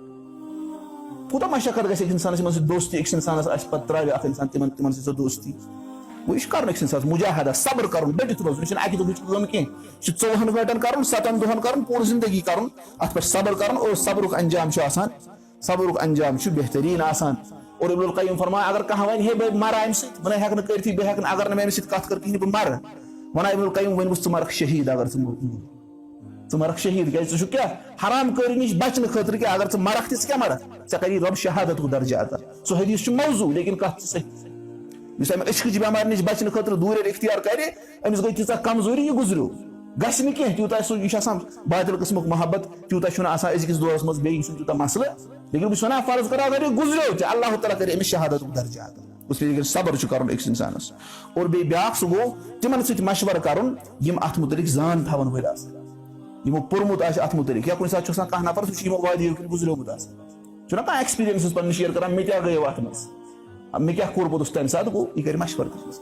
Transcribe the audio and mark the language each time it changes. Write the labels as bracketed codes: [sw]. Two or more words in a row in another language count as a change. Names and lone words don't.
[ks] کوٗتاہ مشقت گژھِ أکِس اِنسانس یِمن سۭتۍ دوستی أکِس اِنسانس آسہِ پتہٕ ترٛاوِ اکھ اِنسان تِمن سۭتۍ سۄ دوستی. گوٚو یہِ چھُ کرُن أکِس اِنسانس مُجاہدا صبر کرُن ڈٔٹِتھ روزُن. یہِ چھُنہٕ اکہِ دۄہٕچ کٲم کینٛہہ یہِ چھُ 24 گٲنٛٹن کرُن 7 دۄہن کرُن پوٗرٕ زندگی کرُن اتھ پٮ۪ٹھ صبر کرُن اور صبرُک انجام چھُ آسان صبرُک انجام چھُ بہتریٖن آسان. اور ابن القیم فرمایا اگر کانٛہہ وَنہِ ہے بہٕ مرٕ اَمہِ سۭتۍ بہٕ نَے ہٮ۪کہٕ نہٕ کٔرتھٕے بہٕ ہٮ۪کہٕ نہٕ اگر نہٕ مےٚ أمِس سۭتۍ کتھ کٔر کِہینۍ بہٕ مرٕ وَنان ابن القیم ؤنۍوُس ژٕ مرکھ شہیٖد اگر ژٕ مرکھ شہیٖد کیازِ ژٕ چھُکھ کیٛاہ حرام کٲری نِش بچنہٕ خٲطرٕ کیٛاہ اگر ژٕ مرکھ تہِ ژٕ کیٛاہ مرکھ ژےٚ کری رۄب شہادتُک درجہ عطا. سُہ حدیٖث چھُ موضوٗع لیکن کتھ چھِ صحیح. یُس اَمہِ عشقٕچ بٮ۪مارِ نِش بچنہٕ خٲطرٕ دوٗرِ اختیار کرِ أمِس گٔے تیٖژاہ کمزوٗری یہِ گُزریو گژھِ نہٕ کینٛہہ تیوٗتاہ سُہ یہِ چھُ آسان باطل قٕسمُک محبت تیوٗتاہ چھُنہٕ آسان أزکِس دورس منٛز بیٚیہِ یہِ چھُنہٕ تیوٗتاہ مسلہٕ لیکن بہٕ چھُس وَنان فرض کرو اگر یہِ گُزریو تہِ اللہ تعالیٰ کرِ أمِس شہادتُک درجہ عطا. [ur] اس لیے [ks] صبر چھُ کرُن أکِس اِنسانس. اور بیٚیہِ بیاکھ سُہ گوٚو تِمن سۭتۍ مشورٕ کرُن یِم اتھ مُتعلِق زان تھاون وٲلۍ آسن یِمو پوٚرمُت آسہِ اتھ مُتعلِق یا کُنہِ ساتہٕ چھُ آسان کانٛہہ نفر سُہ چھُ یِمو وادیو کِنۍ گُزریومُت آسان چھُنہ کانٛہہ ایکسپیرینسز پنٕنۍ شیر کران مےٚ کیٛاہ گٔیو اتھ منٛز مےٚ کیٛاہ کوٚر پوٚتُس تمہِ ساتہٕ گوٚو یہِ کرِ مشورٕ تٔمِس.